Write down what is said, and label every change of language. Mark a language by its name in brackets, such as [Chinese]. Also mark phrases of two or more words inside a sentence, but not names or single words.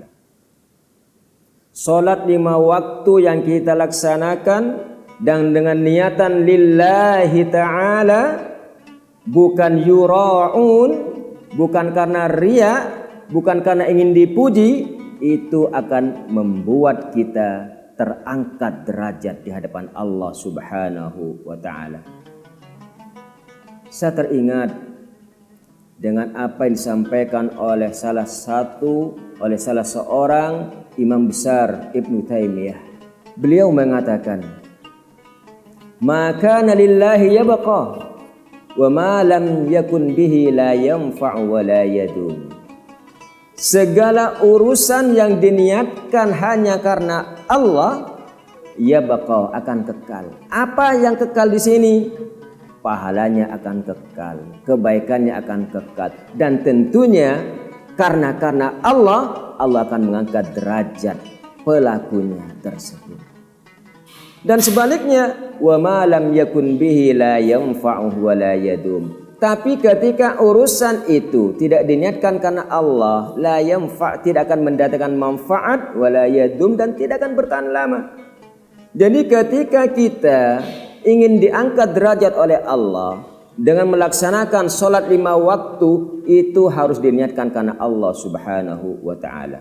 [Indonesian] Salat 5 waktu yang kita laksanakan dan dengan niatan [Arabic] لله تعالى, [Indonesian] bukan yura'un, bukan karena riya, bukan karena ingin dipuji, itu akan membuat kita terangkat derajat di hadapan Allah [Arabic] سبحانه وتعالى. [Indonesian] Saya teringat dengan apa yang disampaikan oleh salah seorang imam besar Ibnu Taimiyah. Beliau mengatakan, "Maka [Arabic] لله يبقى وما لم يكن به لا ينفع ولا يدوم." [Indonesian] Segala urusan yang diniatkan hanya karena Allah, yabqa, akan kekal. Apa yang kekal di sini? Pahalanya akan kekal, kebaikannya akan kekal, dan tentunya karena Allah akan mengangkat derajat pelakunya tersebut. Dan sebaliknya, [Arabic] وما لم يكن به لا ينفع ولا يدوم. [Indonesian] Tapi ketika urusan itu tidak diniatkan karena Allah, [Arabic] لا ينفع', [Indonesian] tidak akan mendatangkan manfaat, [Arabic] ولا يدوم, [Indonesian] dan tidak akan bertahan lama. Jadi ketika kita ingin diangkat derajat oleh Allah dengan melaksanakan sholat 5 waktu, itu harus diniatkan karena Allah [Arabic] سبحانه وتعالى.